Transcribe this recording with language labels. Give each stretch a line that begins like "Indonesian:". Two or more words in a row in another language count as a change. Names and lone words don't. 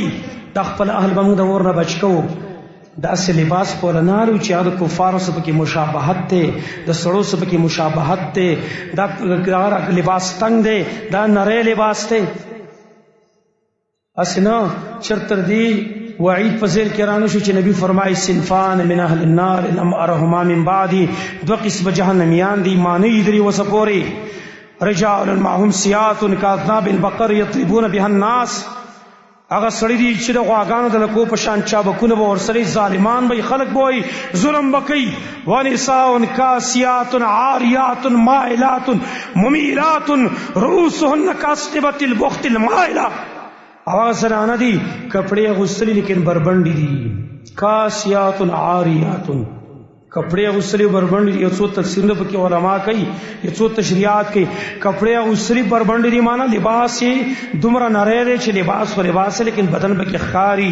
Pashto: دا خپل اهل به موږ د اور نه بچ کوو. داسې لباس پوره نه لرو چې هغه د کفارو سره پکې مشابهت دی، د سړو سره پکې مشابهت دی، دا لباس تنګ دی، دا نری لباس دی. هسې نه چېرته دی وعید په ذیل کې رانه شو چې نبی فرمایي
Arabic: صنفان من اهل النار لم ارهما من بعدي،
Pashto: دوه قسمه جهنمیان دي مانۍ درې وسه پورې.
Arabic: رجال معهم سیات کاذناب البقر یضربون بها الناس،
Pashto: هغه سړی دي چې د غواګانو د لکو په شان چابکونه به ورسره ظالمان به خلک به وایي ظلم به کوي.
Arabic: ونساء کاسیات عاریات مائلات ممیلات رؤوسهن کاسنبة البخت المائله،
Pashto: هغه زنانه دي کپڑے اغوستلي لیکن بربنډي دي.
Arabic: کاسیات عاریات،
Pashto: کپڑے اغوستلي بربنډي دي. یو څو تفسیرونه پکې علما کوي، یو څو تشریحات کوي. کپڑے اغوستلي بربنډي دي معنی لباس یې دومره نری دی چې لباس خو لباس لیکن بدن پکې ښکاري.